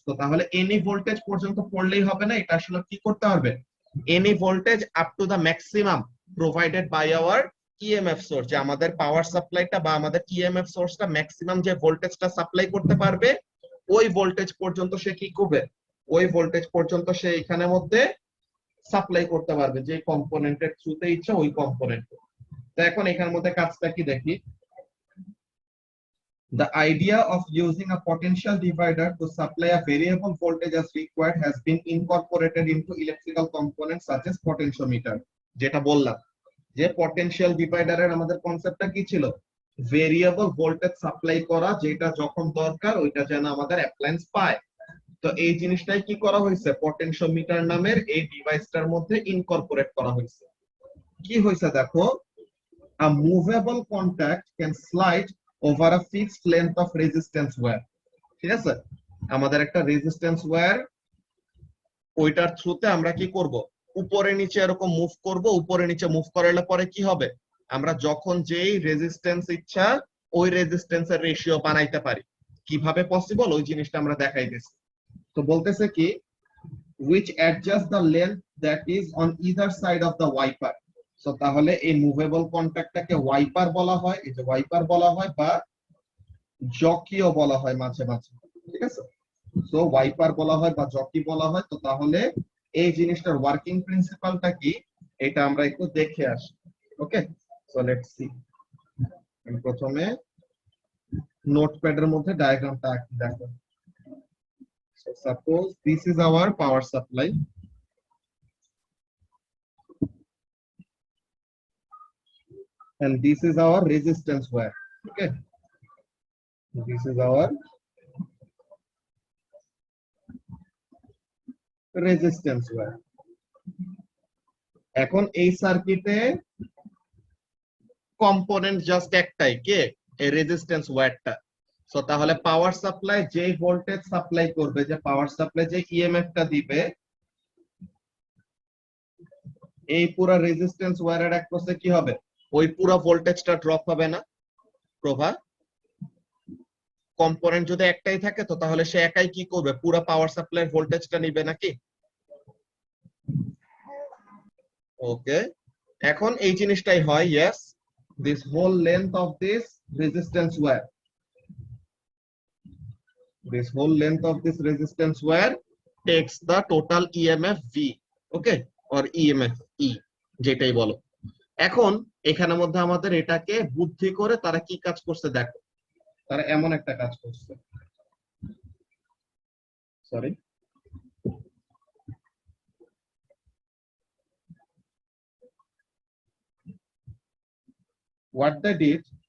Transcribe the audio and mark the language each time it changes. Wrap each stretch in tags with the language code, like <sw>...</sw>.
<bn>তো তাহলে</bn> <en>any voltage</en> <bn>পর্যন্ত পড়লেই হবে না, এটা আসলে কি করতে হবে,</bn> <en>any voltage up to the maximum provided by our EMF source,</en> <bn>যে আমাদের পাওয়ার সাপ্লাইটা বা আমাদের EMF সোর্সটা ম্যাক্সিমাম যে ভোল্টেজটা সাপ্লাই করতে পারবে, ওই ভোল্টেজ পর্যন্ত সে কি করবে, ওই ভোল্টেজ পর্যন্ত সে এখানের মধ্যে সাপ্লাই করতে পারবে, যে কম্পোনেন্টের থ্রুতে ইচ্ছা ওই কম্পোনেন্ট। তো এখন এখানের মধ্যে কাজটা কি দেখি।</bn> <en>The idea of using a potential divider to supply a variable voltage as required has been incorporated into electrical components such as potentiometer.</en> <bn>যেটা বললাম যে পটেনশিয়াল ডিভাইডারের আমাদের কনসেপ্টটা কি ছিল, ভেরিয়েবল ভোল্টেজ সাপ্লাই করা, যেটা যখন দরকার ওইটা যেন আমাদের অ্যাপ্লায়েন্স পায়। তো এই জিনিসটাই কি করা হয়েছে, পটেনশিওমিটার নামের এই ডিভাইসটার মধ্যে ইনকর্পোরেট করা হয়েছে। কি হয়েছে দেখো,</bn> <en>a movable contact can slide over a fixed length of resistance wire.</en> <bn>ঠিক আছে, আমাদের একটা রেজিস্ট্যান্স ওয়্যার, ওইটার থ্রুতে আমরা কি করব, উপরে নিচে এরকম মুভ করব। উপরে নিচে মুভ করালে পরে কি হবে, আমরা যখন যেই রেজিস্ট্যান্স ইচ্ছা ওই রেজিস্ট্যান্সের রেশিও বানাইতে পারি। কিভাবে পসিবল ওই জিনিসটা আমরা দেখাইতেছি। তো বলতেছে কি,</bn> <en>which adjust the length that is on either side of the wiper.</en> <bn>So তাহলে এই মুভেবল কন্ট্যাক্টটাকে ওয়াইপার বলা হয়, এই যে ওয়াইপার বলা হয়, বা জকিও বলা হয় মাঝে মাঝে, ঠিক আছে। সো ওয়াইপার বলা হয় বা জকি বলা হয়। তো তাহলে এই জিনিসটার ওয়ার্কিং প্রিন্সিপালটা কি, এটা আমরা একটু দেখে আসি।</bn> <en>Okay, so let's see.</en> <bn>আমি প্রথমে নোটপ্যাডের মধ্যে ডায়াগ্রামটা আঁকি, দেখো।</bn> <en>So suppose this is our power supply, and this is our resistance wire. Okay, this is our resistance wire.</en> <bn>এখন এই সার্কিটে কম্পোনেন্ট জাস্ট একটাই, কে, এই রেজিস্ট্যান্স ওয়্যারটা। সো তাহলে পাওয়ার সাপ্লাই যেই ভোল্টেজ সাপ্লাই করবে, যে পাওয়ার সাপ্লাই যে ইএমএফটা দিবে, এই পুরো রেজিস্ট্যান্স ওয়্যারের অ্যাক্রসে কি হবে, ওই পুরো ভোল্টেজটা ড্রপ হবে না প্রভা। কম্পোনেন্ট যদি একটাই থাকে তো তাহলে সে একাই কি করবে, পুরো পাওয়ার সাপ্লাইয়ের ভোল্টেজটা নিবে নাকি। ওকে, এখন এই জিনিসটাই হয়,</bn> <en>yes, this whole length of this resistance wire, this whole length of this resistance wire takes the total EMF V, okay, or EMF E,</en> <bn>যেটাই বলো। এখন এখানের মধ্যে আমাদের এটাকে বুদ্ধি করে তারা কি কাজ করছে দেখো, তারা এমন একটা কাজ করছে, সরি,</bn> <en>what they did,</en>